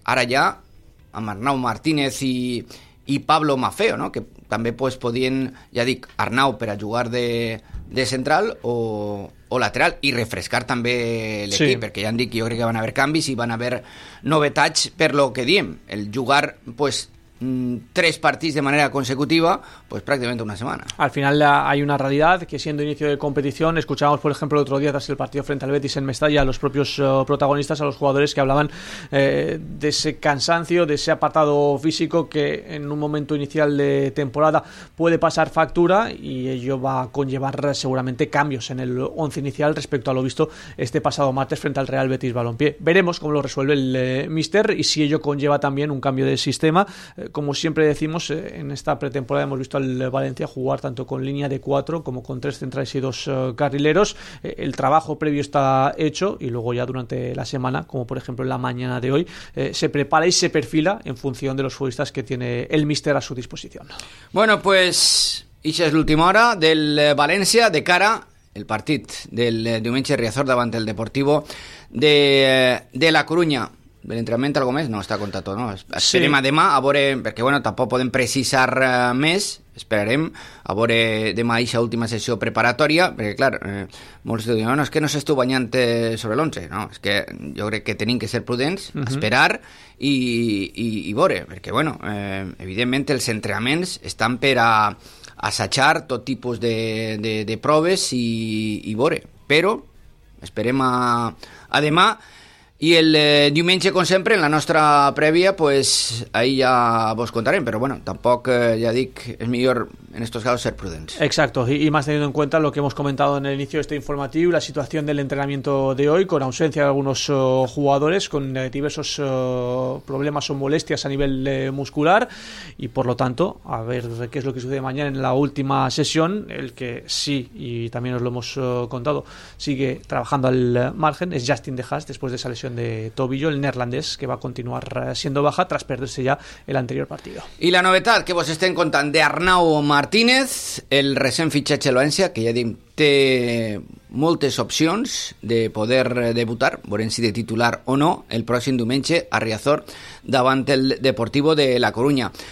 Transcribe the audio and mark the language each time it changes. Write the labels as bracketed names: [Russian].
[Catalan] Ara ja, amb Arnau Martínez i Pablo Maffeo, no? Que també pues, podien, ja dic, Arnau per a jugar de central o lateral, i refrescar també l'equip, sí. Perquè ja han dit que jo crec que van haver canvis i van haver novetats per lo que diem. El jugar, pues, 3 partits de manera consecutiva, pues [Spanish] prácticamente una semana. Al final hay una realidad que, siendo inicio de competición, escuchábamos por ejemplo el otro día tras el partido frente al Betis en Mestalla a los propios protagonistas, a los jugadores, que hablaban de ese cansancio, de ese apartado físico que en un momento inicial de temporada puede pasar factura, y ello va a conllevar seguramente cambios en el once inicial respecto a lo visto este pasado martes frente al Real Betis Balompié. Veremos cómo lo resuelve el míster y si ello conlleva también un cambio de sistema. Como siempre decimos, en esta pretemporada hemos visto al Valencia jugar tanto con línea de 4 como con 3 centrales y 2 carrileros. El trabajo previo está hecho y luego ya durante la semana, como por ejemplo en la mañana de hoy, se prepara y se perfila en función de los futbolistas que tiene el míster a su disposición. Bueno, pues esa es la última hora del Valencia de cara al partido del [Catalan] diumenge Riazor davant el [Spanish] Deportivo de La Coruña. El entrenamiento, algo más, no está contado, ¿no? [Catalan] Esperem a demà, a veure, perquè bueno, tampoc podem precisar més. Esperarem a veure demà aquesta última sessió preparatòria, perquè clar, molts diuen, no, és que no s'estiu banyant sobre l'11, no, és que jo crec que tenim que ser prudents, esperar i veure, perquè bueno, evidentment els entrenaments estan per a assajar tot tipus de proves i veure, però esperem a demà. I el diumenge, com sempre, en la nostra prèvia, pues, ahí ja vos contarem, però bueno, tampoc, ja dic, és millor en estos casos ser prudents. [Spanish] Exacto, y más teniendo en cuenta lo que hemos comentado en el inicio de este informativo, la situación del entrenamiento de hoy, con ausencia de algunos jugadores, con diversos problemas o molestias a nivel muscular, y por lo tanto, a ver qué es lo que sucede mañana en la última sesión, el que sí, y también os lo hemos contado, sigue trabajando al margen, es Justin De Haas, después de esa lesión de tobillo, el neerlandés, que va a continuar siendo baja tras perderse ya el anterior partido. Y la novedad que vos estén contando [Catalan] de Arnau Martínez, el recent fitxatge de València, que ja dic, té moltes opcions de poder debutar, veurem si de titular o no, el pròxim diumenge a Riazor davant el Deportivo de La Coruña.